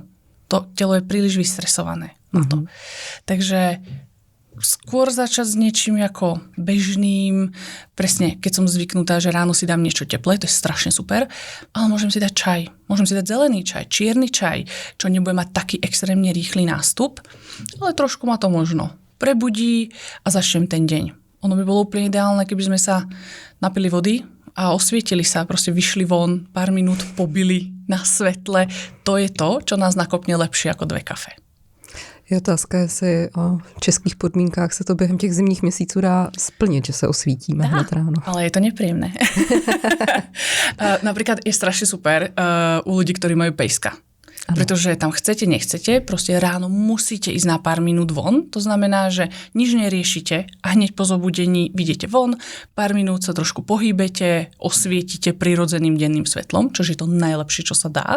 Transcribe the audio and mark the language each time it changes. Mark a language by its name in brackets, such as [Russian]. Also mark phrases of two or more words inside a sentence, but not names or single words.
[Slovak] To telo je príliš vystresované na to. Takže skôr začať s niečím ako bežným, presne keď som zvyknutá, že ráno si dám niečo teplé, to je strašne super, ale môžem si dať čaj, môžem si dať zelený čaj, čierny čaj, čo nebude mať taký extrémne rýchly nástup, ale trošku ma to možno prebudí a začnem ten deň. Ono by bolo úplne ideálne, keby sme sa napili vody a osvietili sa, proste vyšli von, pár minút pobili na svetle. To je to, čo nás nakopne lepšie ako 2 kafe. [Czech] Je otázka, jestli v českých podmínkách se to během těch zimních měsíců dá splnit, že se osvítíme hned ráno. [Slovak] Ale je to nepríjemné. Napríklad je strašne super u ľudí, ktorí majú pejska. Pretože tam chcete, nechcete, proste ráno musíte ísť na pár minút von. To znamená, že nič neriešite a hneď po zobudení vidíte von, pár minút sa trošku pohýbete, osvietite prirodzeným denným svetlom, čo je to najlepšie, čo sa dá.